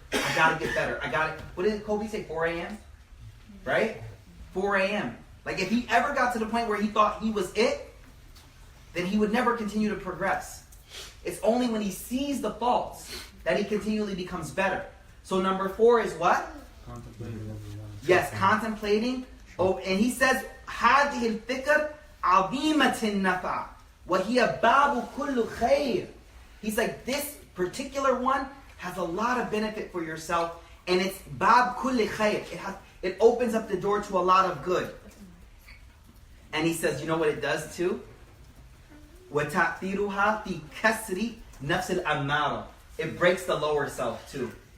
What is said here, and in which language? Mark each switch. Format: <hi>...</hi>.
<en>I gotta get better. What did Kobe say? 4 a.m.? Right? 4 a.m. Like, if he ever got to the point where he thought he was it, then he would never continue to progress. It's only when he sees the faults that he continually becomes better. So number 4 is what? Contemplating. Yes, contemplating. Oh, and he says,</en> <ar>هذه الفكر عظيمة النفع وهي باب كل خير.</ar> <en>He's like, this particular one has a lot of benefit for yourself, and it's bab kulli khair. It opens up the door to a lot of good. And he says, you know what it does too?</en> <ar>وَتَأْثِيرُهَا فِي كَسْرِ نَفْسِ الْأَمَّارَةِ.</ar> <en>It breaks the lower self too.</en>